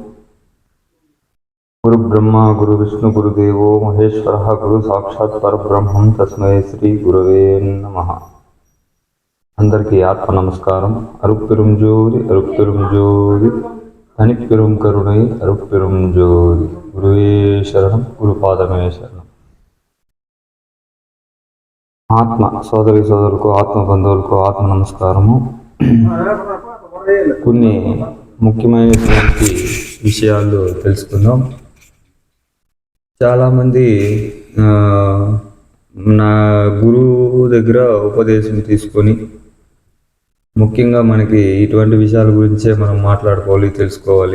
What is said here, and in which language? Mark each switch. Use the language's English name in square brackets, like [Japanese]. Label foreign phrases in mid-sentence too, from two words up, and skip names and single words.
[Sanskrit] गुरु ब्रह्मा गुरु विष्णु गुरुदेवो महेश्वरः गुरु साक्षात् परब्रह्मं तस्मै श्री गुरवे नमः। [Telugu] అందరికీ ఆత్మ నమస్కారం। [Tamil] அருட்பெருஞ்சோதி தனிப்பெருங் கருணை அருட்பெருஞ்சோதி [Sanskrit] गुरुवे शरणं गुरुपादमे शरणं। [Telugu] ఆత్మ సోదరి సోదరులకు ఆత్మ బంధువులకు ఆత్మ నమస్కారము. కొన్ని ముఖ్యమైనటువంటి విషయాలు తెలుసుకుందాం. చాలామంది నా గురువు దగ్గర ఉపదేశం తీసుకొని, ముఖ్యంగా మనకి ఇటువంటి విషయాల గురించే మనం మాట్లాడుకోవాలి, తెలుసుకోవాలి.